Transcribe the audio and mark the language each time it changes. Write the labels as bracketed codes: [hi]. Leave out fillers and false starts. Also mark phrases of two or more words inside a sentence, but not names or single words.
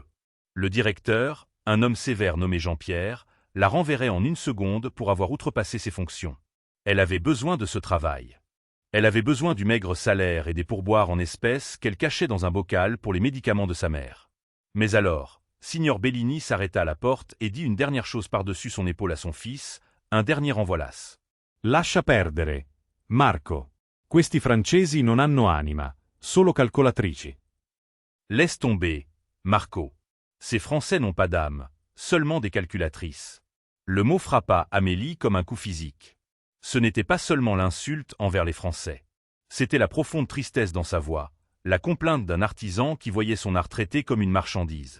[fr] Le directeur, un homme sévère nommé Jean-Pierre, la renverrait en une seconde pour avoir outrepassé ses fonctions. Elle avait besoin de ce travail. Elle avait besoin du maigre salaire et des pourboires en espèces qu'elle cachait dans un bocal pour les médicaments de sa mère. Mais alors, Signor Bellini s'arrêta à la porte et dit une dernière chose par-dessus son épaule à son fils, un dernier envolasse. [it] Lascia perdere, Marco. Questi francesi non hanno anima. solo calcolatrici. [fr] Laisse tomber, Marco. Ces Français n'ont pas d'âme, seulement des calculatrices. Le mot frappa Amélie comme un coup physique. Ce n'était pas seulement l'insulte envers les Français. C'était la profonde tristesse dans sa voix, la complainte d'un artisan qui voyait son art traité comme une marchandise.